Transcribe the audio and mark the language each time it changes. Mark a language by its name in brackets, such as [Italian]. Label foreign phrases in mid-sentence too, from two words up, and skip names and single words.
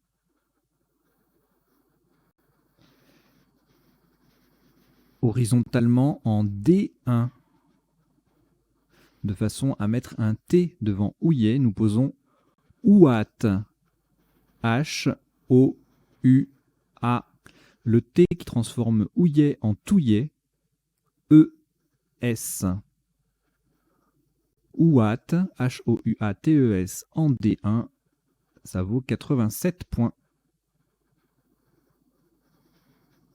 [French] Horizontalement en D1. De façon à mettre un T devant ouillet, nous posons ouat. H-O-U-A. Le T qui transforme ouillet en touillet. E-S. Ouat, H-O-U-A-T-E-S en D1. Ça vaut 87 points.